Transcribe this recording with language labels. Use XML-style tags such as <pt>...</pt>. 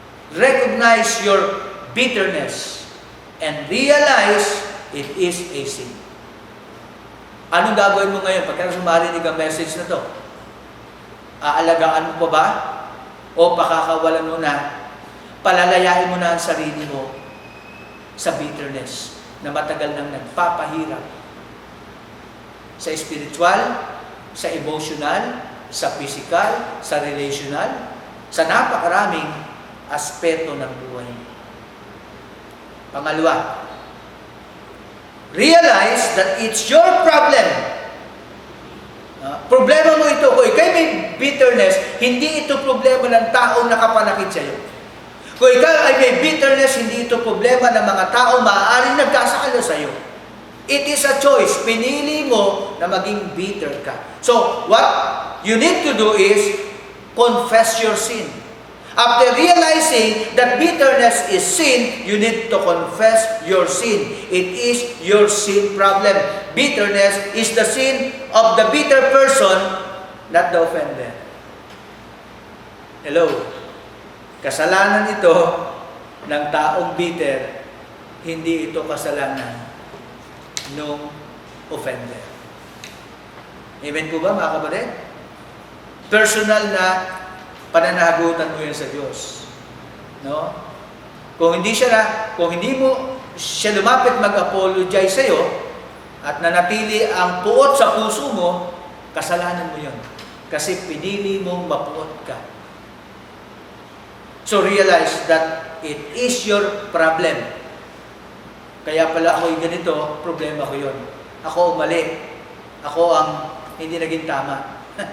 <en>Recognize your bitterness and realize it is a sin.</en> <tl>Anong gagawin mo ngayon pagka marinig ang message na to? Aalagaan mo pa ba? O pakakawalan mo na? Palalayain mo na ang sarili mo sa bitterness na matagal nang nagpapahirap sa spiritual, sa emotional, sa physical, sa relational, sa napakaraming aspeto ng buhay. Pangalawa,</tl> <en>realize that it's your problem.</en> <tl>Problema mo ito. Kung ikay may bitterness, hindi ito problema ng taong nakapanakit sa iyo. Kung ikaw ay may bitterness, hindi ito problema ng mga taong maaaring nagkasala sa iyo.</tl> <en>It is a choice.</en> <tl>Pinili mo na maging bitter ka.</tl> <en>So, what you need to do is confess your sin. After realizing that bitterness is sin, you need to confess your sin. It is your sin problem. Bitterness is the sin of the bitter person, not the offender. Hello?</en> <tl>Kasalanan ito ng taong bitter, hindi ito kasalanan ng offender. Amen po ba, mga kapatid? Personal na pananagutan mo yan sa Diyos. No? Kung hindi mo siya lumapit mag-apologize sa iyo at nanatili ang puot sa puso mo, kasalanan mo yun. Kasi pinili mong mapuot ka.</tl> <en>So realize that it is your problem.</en> <tl>Kaya pala ako'y ganito, problema ko yun. Ako mali. Ako ang hindi naging tama.</tl>